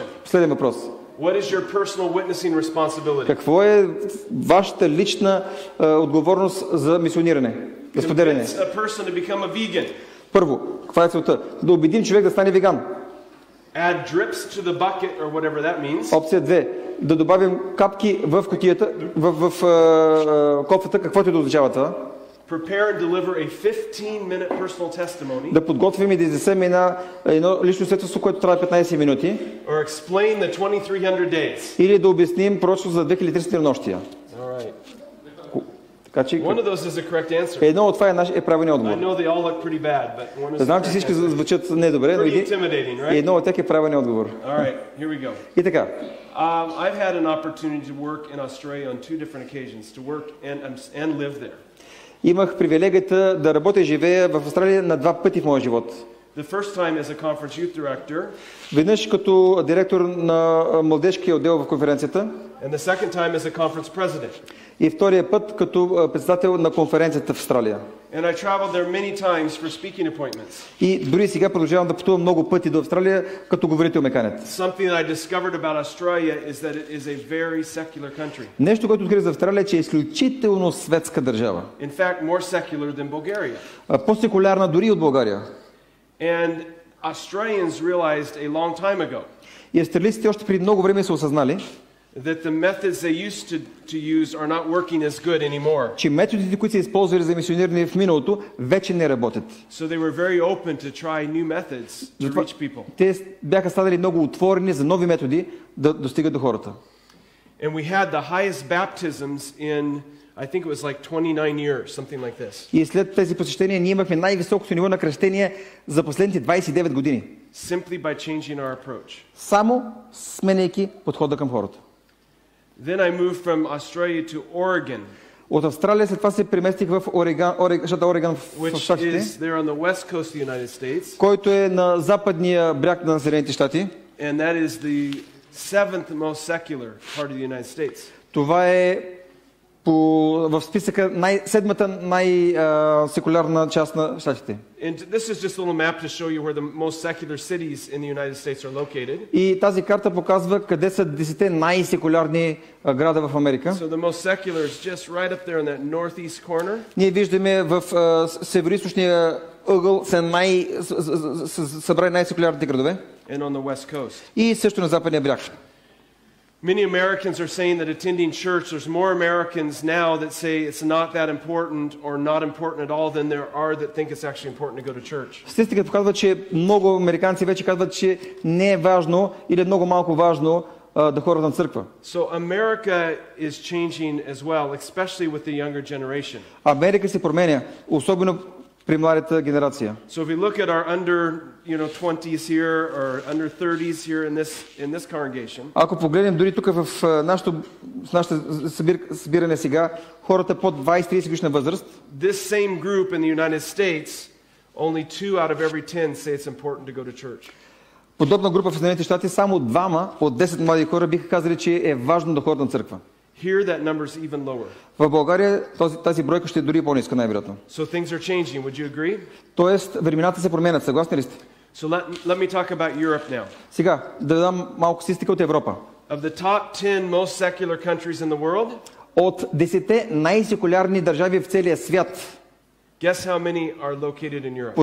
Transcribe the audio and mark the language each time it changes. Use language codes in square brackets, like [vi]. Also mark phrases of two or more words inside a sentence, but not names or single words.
[bg] Последен въпрос. [en] What is your personal witnessing responsibility? [bg] Какво е вашата лична отговорност за мисиониране, за споделяне? [en] Convince a person to become a vegan. [bg] Първо, каква е целта? Да убедим човек да стане веган. [en] Add drips to the bucket or whatever that means. [bg] Опция 2. Да добавим капки в кутията, в кофата, каквото и да означава това. [en] Prepare and deliver a 15-minute personal testimony. [bg] Да подготвим и да изнесем едно лично свидетелство, което трябва 15 минути. [en] Or explain the 2300 days. [bg] Или да обясним пророчество за 2300 нощия. [en] All right. [bg] Така че [en] One of those is the correct answer. [bg] едно от това е правилният отговор. [en] I know they all look pretty bad, but one is. [bg] Знам, че всички звучат недобре, но едно от тях е правилният отговор. [en] All right, here we go. [bg] И така. [en] I've had an opportunity to work in Australia on 2 different occasions, to work and live there. [bg] Имах привилегията да работя и живея в Австралия на 2 пъти в моя живот. [en] The first time as a conference youth director. [bg] Веднъж като директор на младежкия отдел в конференцията. [en] And the second time as a conference president. [bg] И втория път като председател на конференцията в Австралия. [en] And I traveled there many times for speaking appointments. [bg] И дори сега продължавам да пътувам много пъти до Австралия като говорител меканец. [en] Something that I discovered about Australia is that it is a very secular country. [bg] Нещо, което открих за Австралия, че е изключително светска държава. [en] In fact, more secular than Bulgaria. [bg] По-секулярна дори от България. [en] And Australians realized a long time ago. [bg] И австралийците още преди много време са осъзнали, [en] that the methods they used to use are not working as good anymore. [bg] Че методите, които са използвали за мисиониране в миналото, вече не работят. [en] So they were very open to try new methods to reach people. [bg] Те бяха станали много отворени за нови методи да достигат до хората. [en] And we had the highest baptisms in, I think it was like 29 years, something like this. [bg] И след тези посещения ние имахме най-високото ниво на кръщение за последните 29 години. [en] Simply by changing our approach. [bg] Само сменяйки подхода към хората. [en] Then I moved from Australia to Oregon. [bg] От Австралия след това се преместих в щата Орегон в Щатите, който е на западния бряг на Съединените щати. [en] And that is the seventh most secular part of the United States. [bg] Това е в списъка седмата най-секулярна част на щатите. [en] And this is just a little map to show you where the most secular cities in the United States are located. [bg] И тази карта показва къде са 10 най-секулярни града в Америка. [en] So the most secular is just right up there in that northeast corner. [bg] Ние виждаме в североизточния ъгъл са събрани най-секулярните градове. [en] And on the west coast. [bg] И също на западния бряг. [en] Many Americans are saying that attending church, there's more Americans now that say it's not that important or not important at all than there are that think it's actually important to go to church. [bg] Статистиката показва, че много американци вече казват, че не е важно или много малко важно да ходят на църква. [en] So America is changing as well, especially with the younger generation. [bg] Америка се променя, особено при младата генерация. [en] So if we look at our under, 20s here or under 30s here in this congregation. [bg] Ако погледнем дори тук в нашето събиране сега, хората под 20-30 годишна възраст, [en] this same group in the United States, only 2 out of every 10 say it's important to go to church. [bg] Подобна група в Съединените щати, само 2 от 10 млади хора биха казали, че е важно да ходят на църква. [en] Here that number is even lower. [bg] В България тази бройка ще е дори по-ниска, най-вероятно. [en] So things are changing. Would you agree? [bg] Тоест, времената се променят. Съгласни ли сте? [en] So let me talk about Europe now. [bg] Сега, да дам малко статистика от Европа. [en] Of the top 10 most secular countries in the world, [bg] от 10 най-секулярни държави в целия свят, [en] guess how many are located in Europe?